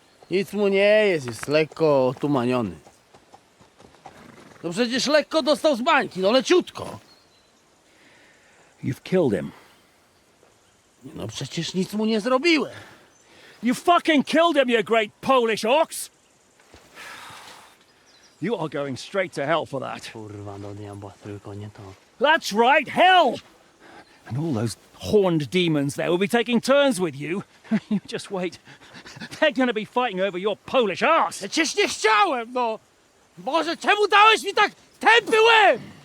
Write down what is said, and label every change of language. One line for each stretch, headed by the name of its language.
Polish: Nic mu nie jest lekko otumaniony. No przecież lekko dostał z bańki, no leciutko.
English: You've killed him.
Polish: No przecież nic mu nie zrobiłem.
English: You fucking killed him, you great Polish ox! You are going straight to hell for that.
Polish: Kurwa do diabła, tylko nie to.
English: That's right, hell! And all those horned demons there will be taking turns with you. You just wait. They're gonna be fighting over your Polish arse.
Polish: Przecież nie chciałem, no! Boże, czemu dałeś mi tak tępy łeb?